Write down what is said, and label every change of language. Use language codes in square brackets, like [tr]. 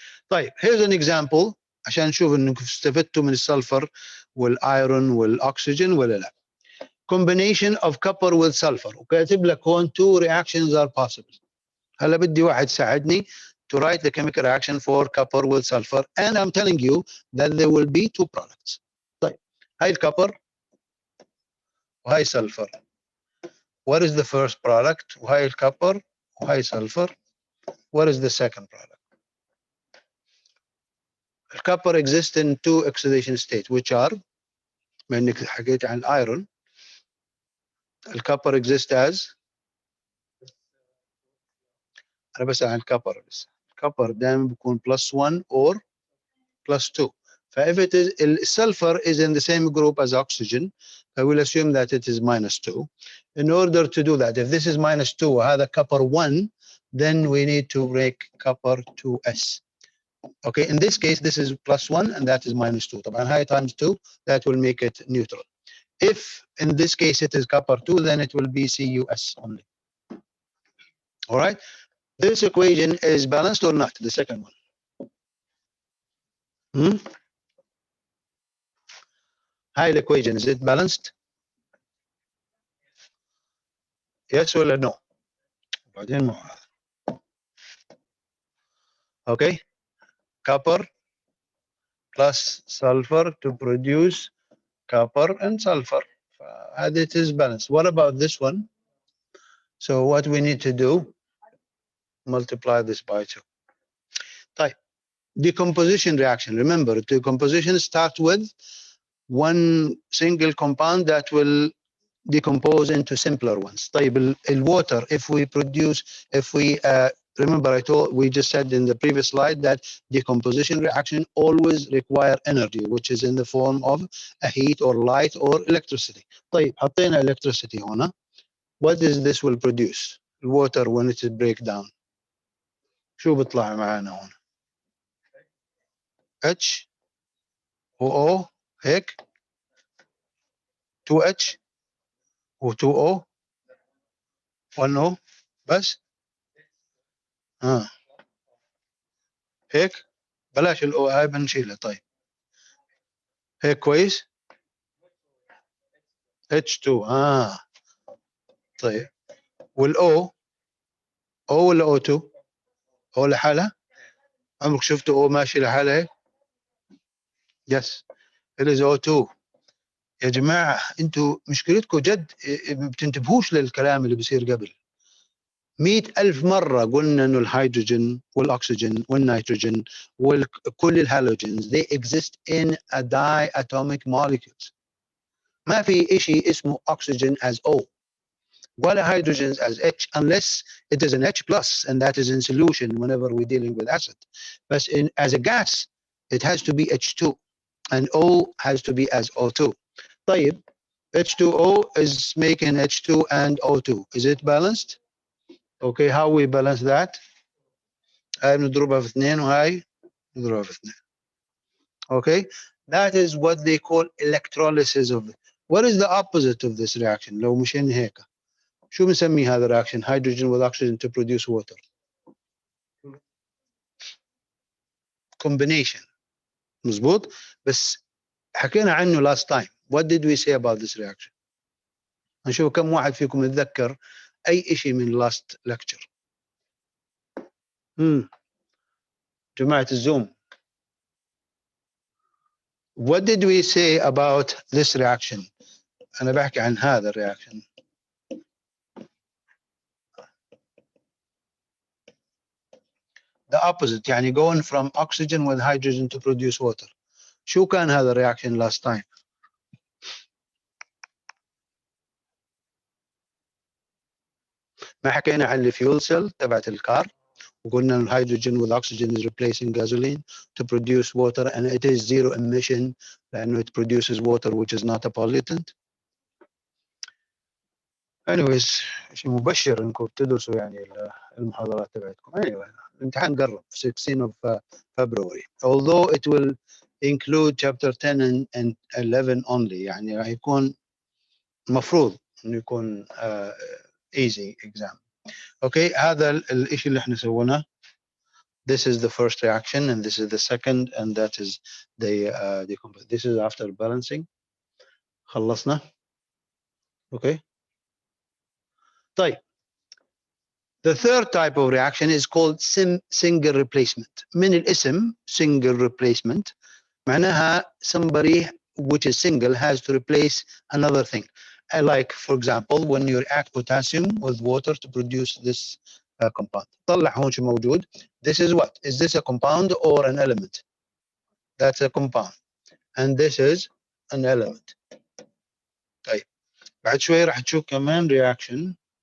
[ar] طيب, [en] here's an example [ar] عشان نشوف انكم استفدتوا من السلفر والايرون والاكسجين ولا لا. [en] Combination of copper with sulfur. [ar] وكاتب لك هون [en] two reactions are possible. [ar] هلا بدي واحد يساعدني [en] to write the chemical reaction for copper with sulfur, and I'm telling you that there will be two products. [ar] طيب, هاي الكبر وهاي sulfur. [en] What is the first product? [ar] وهاي الكبر وهاي sulfur. [en] What is the second product? [ar] الكبر [en] exists in two oxidation states, which are, [ar] ما انك حكيت عن iron, الكبر [en] exists as, [ar] انا بسأل عن الكبر بس. الكبر دائما بيكون +1 or +2. [en] فif it is, sulfur is in the same group as oxygen, I will assume that it is -2. In order to do that, if this is -2 وهذا copper 1, then we need to break copper 2s. Okay, in this case, this is +1 and that is -2. طبعا high times 2, that will make it neutral. If in this case it is copper 2, then it will be CuS only. All right, this equation is balanced or not, the second one? High equation, is it balanced? [ar] Yes ولا no؟ بعدين مو هذا. [en] Okay. Copper plus sulfur to produce copper and sulfur. And it is balanced. What about this one? So what we need to do, multiply this by 2. Type. Decomposition reaction. Remember, decomposition starts with one single compound that will decompose into simpler ones. طيب water, if we remember we just said in the previous slide that decomposition reaction always require energy, which is in the form of a heat or light or electricity. [ar] طيب حطينا electricity هنا. [en] What is this will produce? Water when it is break down. [ar] شو بيطلع معانا هنا؟ H O هيك 2H و 2O 1O بس هيك بلاش الاو هاي بنشيلها. طيب هيك كويس. H2 طيب والاو او ولا O2؟ او لحالها؟ عمرك شفتوا او ماشي لحالها هيك؟ يس [en] it is O2. [ar] يا جماعه انتوا مشكلتكم جد ما بتنتبهوش للكلام اللي بيصير قبل. 100,000 مرة قلنا إنه الهيدروجين والأكسجين والنيتروجين وكل الهالوجينز [en] they exist in a diatomic molecules. [ar] ما في شيء اسمه [en] oxygen as O ولا hydrogen as H unless it is an H plus and that is in solution whenever we're dealing with acid. But as a gas it has to be H2 and O has to be as O2. طيب H2O is making H2 and O2. Is it balanced? Okay, how we balance that? [ar] هاي بنضربها في 2 وهاي نضربها في 2. [en] Okay, that is what they call electrolysis of it. What is the opposite of this reaction? [ar] لو مشينا هيك شو بنسمي هذا reaction? [en] Hydrogen with oxygen to produce water. Combination. مزبوط. [ar] بس حكينا عنه last time. [en] What did we say about this reaction? [ar] نشوف كم واحد فيكم يتذكر أي شيء من [en] last lecture. [ar] جماعة الزوم. [en] What did we say about this reaction? [ar] أنا بحكي عن هذا الرياكشن. [en] The opposite, [ar] يعني [en] going from oxygen with hydrogen to produce water. [ar] شو كان هذا الرياكشن [en] last time? [ar] ما حكينا عن الفيول سيل تبعت الكار وقلنا الهيدروجين [en] with oxygen is replacing gasoline to produce water and it is zero emission لأنه it produces water which is not a pollutant. [ar] Anyways شيء مبشر انكم بتدرسوا يعني المحاضرات تبعتكم. Anyway الامتحان قرب 16 of February. [en] Although it will include chapter 10 and 11 only [ar] يعني راح يكون مفروض انه يكون [en] easy exam. [ar] Okay, هذا الشيء اللي احنا سويناه. [en] This is the first reaction and this is the second and that is the this is after balancing. [ar] خلصنا. Okay. طيب. [en] The third type of reaction is called single replacement. [ar] من الاسم [en] single replacement معناها somebody which is single has to replace another thing. Like for example when you react potassium with water to produce this compound. [ar] طلع هون شو موجود. [en] This is what? Is this a compound or an element? That's a compound. And this is an element. [ar] طيب بعد شوي راح تشوف كمان reaction.